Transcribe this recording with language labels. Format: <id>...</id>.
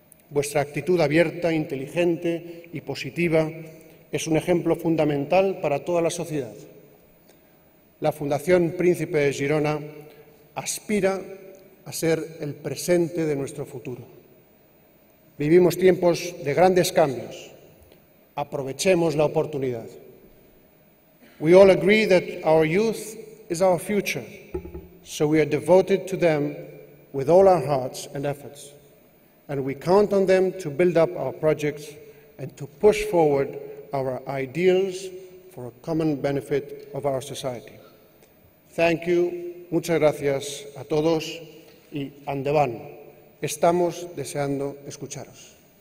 <es>Vuestra actitud abierta, inteligente y positiva es un ejemplo fundamental para toda la sociedad. La Fundación Príncipe de Girona aspira a ser el presente de nuestro futuro. Vivimos tiempos de grandes cambios. Aprovechemos la oportunidad.</es> <en>We all agree that our youth is our future, so we are devoted to them with all our hearts and efforts, and we count on them to build up our projects and to push forward our ideals for a common benefit of our society. Thank you,</en> <es>muchas gracias a todos y andeván. Estamos deseando escucharos.</es>